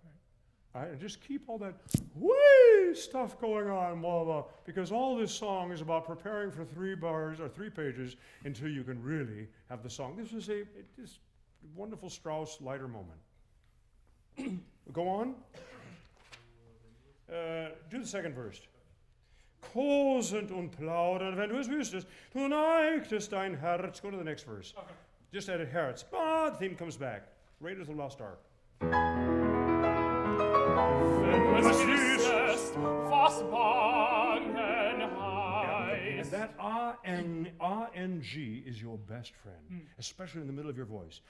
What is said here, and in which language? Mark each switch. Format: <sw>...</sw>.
<en>Right. All right? And just keep all that wee stuff going on, blah, blah, because all this song is about preparing for 3 bars or 3 pages until you can really have the song. This was this wonderful Strauss lighter moment. Go on. Do the second verse.</en> <de>Kosend und plaudern, wenn du es wüsstest, du neigtest dein Herz.</de> <en>Go to the next verse. Okay. Just add a Herz. The theme comes back. Raiders of the Lost Ark.</en> <de>Wenn du es wüsstest, was bangen heißt.</de> <en>And that A-N-G is your best friend, especially in the middle of your voice.</en>